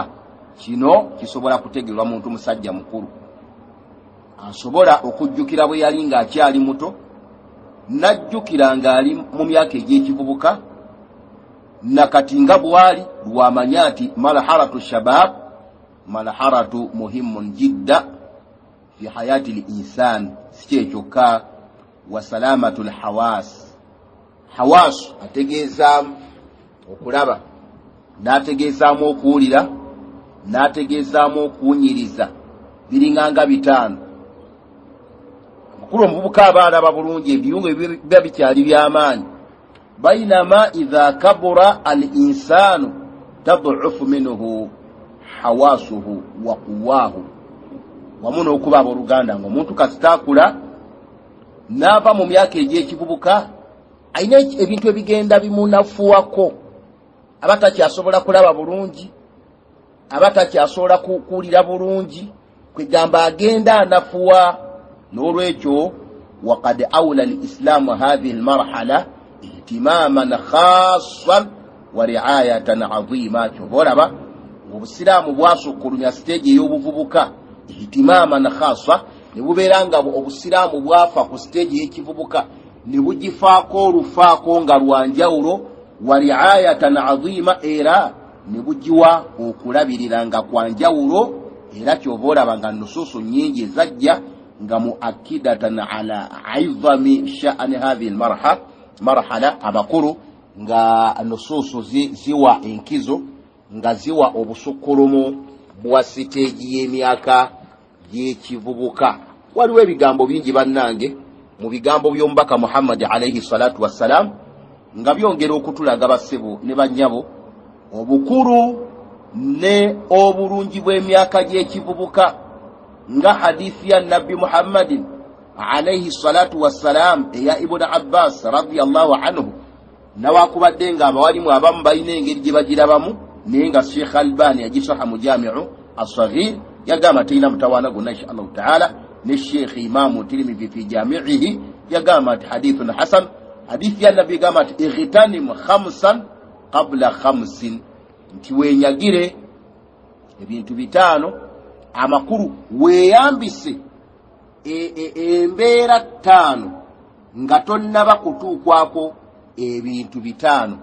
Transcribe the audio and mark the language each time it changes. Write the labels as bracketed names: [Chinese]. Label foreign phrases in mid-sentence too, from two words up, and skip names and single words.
[Ganda] Kino kisobola kutegeerwa muntu musajja mukulu, asobola okujjukira bwe yali ng'akyali muto, najjukira ng'ali mu myaka egy'ekivubuka, nakati nga bwali lwamanya nti [Arabic] مرحلة الشباب مرحلة مهمة جدا في حياة الإنسان. [Ganda] Si kyokka, [Arabic] وسلامة الحواس. [Ganda] Hawasu ategeezaamu okulaba, n'ategeezaamu okuwulira, n'ategeezaamu okuwunyiriza, biringanga bitaano. Mukulu omuvubuka aba alaba bulungi, ebiyungo biba bikyali by'amaanyi. [Arabic] بينما إذا كبر الإنسان تضعف منه حواسه وقواه. [Ganda] Wamu n'okuba abooluganda ng'omuntu kasitakula n'ava mu myaka egy'ekivubuka, ayina ebintu ebigenda bimunafuwako. Aba takyasobola kulaba bulungi, aba takyasobola kuwulira bulungi, kwegamba agenda anafuwa. [Arabic] N'olwekyo وقد أولى الإسلام هذه المرحلة اهتماما خاصا ورعاية عظيمة. [Ganda] Kyobolaba obusiraamu bwasukkulumya stage ey'obuvubuka [Arabic] اهتماما خاصا [Ganda] ne bubeera nga obusiraamu bwafa ku stage y'ekivubuka ne bugifaako olufaako nga lwanjawulo [Arabic] ورعاية عظيمة [Ganda] era ne bugiwa okulabirira nga kwanjawulo era kyova olaba nga nusuusu nyingi ezajja nga [Arabic] مؤكدة على عظم شأن هذه المرحلة [Ganda] amakulu nga nusuusu ziwa enkizo nga ziwa obusukkulumu bwa siteegi y'emyaka gy'ekivubuka. Waliwo ebigambo bingi bannange mu bigambo by'omubaka Muhammad [Arabic] عليه الصلاة والسلام [Ganda] nga byongera okutulaga bassebo ne bannyabo obukulu ne obulungi bw'emyaka gy'ekivubuka nga hadithi ya Nabbi Muhammadin [Arabic] عليه الصلاة والسلام [Ganda] eya Ibn Abbas [Arabic] رضي الله عنه [Ganda] nawakubadde nga abawalimu abamu balina engeri gye bagirabamu naye nga Sheikh Albani yagisaha mu Jami'u as-Saghir yagamba teyina mutawaana gonna [Arabic] إن شاء الله تعالى [Ganda] ne Sheikh Imam Tirmidhi [Arabic] في جامعه [Ganda] yagamba ati [Arabic] حديث حسن. [Ganda] Hadithi ya Nabi gamba ati [Arabic] اغتنم خمسا قبل خمس, [Ganda] nti wenyagire ebintu bitano amakulu weeyambise embeera ttaano nga tonnaba kutuukwako ebintu bitano.